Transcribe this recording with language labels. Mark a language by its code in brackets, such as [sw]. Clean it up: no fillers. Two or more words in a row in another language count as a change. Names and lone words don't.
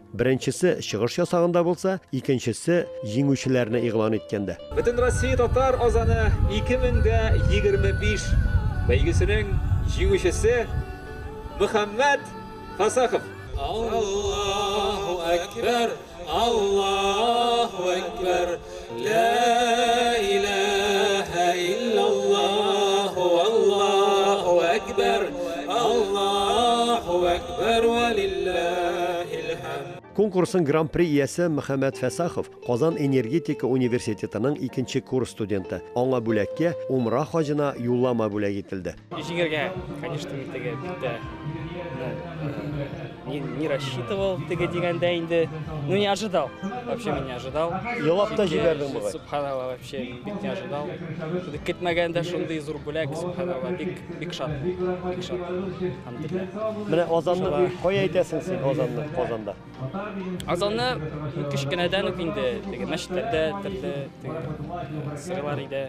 [tt] Беренчесе чыгыш ясаганда булса, икенчесе җиңүчеләрне игълан иткәндә. Бөтен Россия татар азаны 2025 бәйгесенең җиңүчесе Мөхәммәд Фасахов. [ar] الله أكبر، الله أكبر، لا إله إلا الله، الله أكبر، الله أكبر ولله الحمد. [tt] Конкурсның гран-при иясе Мөхәммәд Фасахов Казан энергетика университетының 2нче курс студенты. Аңа бүләккә умра хаҗына юллама бүләк ителде. Җиңәргә, конечно, теге [ru] не рассчитывал [tt] дигәндә инде, [ru] не ожидал. Вообще не ожидал. [tt] Елап та җибәрдең бугай. [ru] Субханалла, вообще бик не ожидал. [tt] Көтмәгәндә шундый зур бүләк, субханалла, бик шат. Бик шат. Алхамдулилlah. Менә Азанны кая әйтәсең син Азанны Казанда? Азанны кичкенәдән үк инде теге мәчетләрдә, төрле сырлар иде.